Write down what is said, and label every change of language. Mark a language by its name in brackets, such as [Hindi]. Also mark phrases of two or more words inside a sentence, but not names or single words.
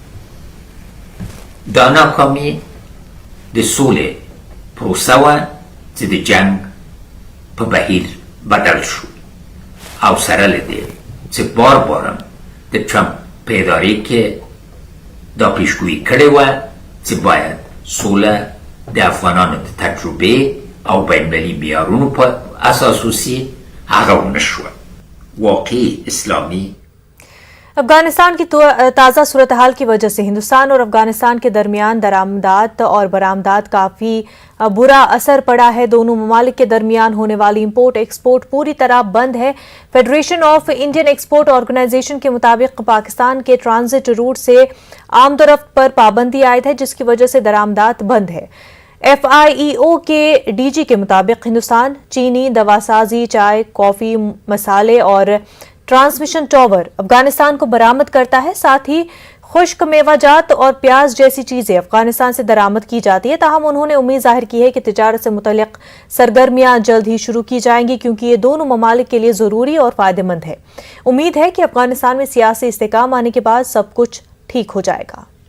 [Pashto] دا ناکامي د سولې پروسه وه چې د جنگ په بهیر بدل شو او سره له دې چې بار بارم د ټرمپ په ادارې کې دا پیشگویی کړې وه چې باید سوله د افغانانو د تجربه او بین‌المللي معیارونو په اساس وسي، هغه ونه شوه. واقعي اسلامي [Urdu] افغانستان کی تازہ صورت حال کی وجہ سے ہندوستان اور افغانستان کے درمیان درآمدات اور برآمدات کافی برا اثر پڑا ہے. دونوں ممالک کے درمیان ہونے والی [English] import export [Urdu] پوری طرح بند ہے. فیڈریشن آف انڈین ایکسپورٹ آرگنائزیشن کے مطابق پاکستان کے [English] transit route [Urdu] سے آمدورفت پر پابندی عائد ہے جس کی وجہ سے درآمدات بند ہے. FIEO کے DG کے مطابق ہندوستان چینی، دواسازی، چائے، کافی، مسالے اور [English] transmission tower [Urdu] افغانستان کو برآمد کرتا ہے. ساتھ ہی خشک میوہ جات اور پیاز جیسی چیزیں افغانستان سے درآمد کی جاتی ہے، تاہم انہوں نے امید ظاہر کی ہے کہ تجارت سے متعلق سرگرمیاں جلد ہی شروع کی جائیں گی، کیونکہ یہ دونوں ممالک کے لیے ضروری اور فائدہ مند ہے۔ امید ہے کہ افغانستان میں سیاسی استحکام آنے کے بعد سب کچھ ٹھیک ہو جائے گا۔